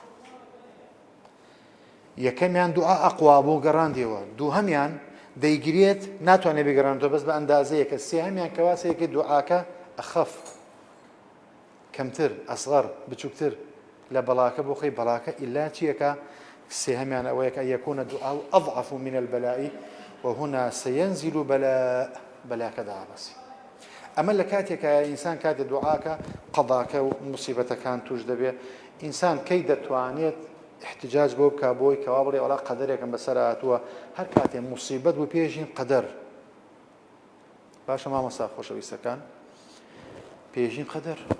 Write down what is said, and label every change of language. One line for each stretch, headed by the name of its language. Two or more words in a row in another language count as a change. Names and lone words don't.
Central Kurdish: یەکەمیان دوعا ئەقوا بوو گەڕاندیەوە، دووهەمیان دەیگرێت ناتوانێت بگەڕێنەوە بەس بە ئەندازەیەکە، سێهەمیان کەواسەیەکی دوعاکە ئەخەف کەمتر ئەسغەر بچووکتر لە بەڵاکە بۆ خۆی بەڵاکە ئیلا چیەکە؟ سێهەمیان ئەوەیە کە
Arabic: یەکوونە دوعاء ئەضعف من البلاء وهنا سينزل
Central Kurdish: بەلاکە دابەسی. ئەمە لە کاتێکە ئینسان کاتێ دوعاکە قەضاکە و موسیبەتەکان توش دەبێت، ئینسان کەی دەتوانێت احتجاج بۆ بکە بۆی کەوا بڵێ وەڵا قەدەرێکم بەسەر هاتووە، هەر کاتێ موسیبەت بوو پێشین قەدەر. باشە مامەستا خۆشەویستەکان، پێشین قەدەر.